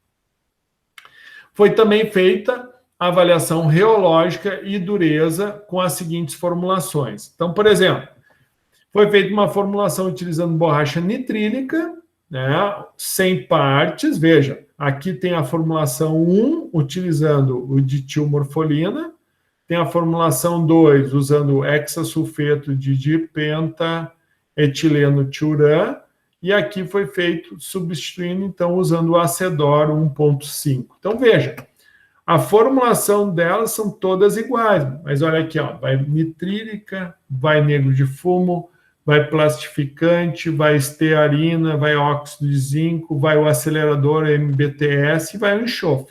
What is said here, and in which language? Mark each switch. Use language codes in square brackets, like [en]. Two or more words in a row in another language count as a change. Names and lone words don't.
[pt] Foi também feita a avaliação reológica e dureza com as seguintes formulações. Então, por exemplo, foi feita uma formulação utilizando borracha nitrílica, né, 100 partes. Veja, aqui tem a formulação 1, utilizando o ditilmorfolina, tem a formulação 2, usando o hexasulfeto de dipentaetileno tiurã, e aqui foi feito substituindo, então, usando o acedor 1.5. Então, veja, a formulação delas são todas iguais, mas olha aqui, ó, vai nitrílica, vai negro de fumo, vai plastificante, vai estearina, vai óxido de zinco, vai o acelerador MBTS e vai o enxofre.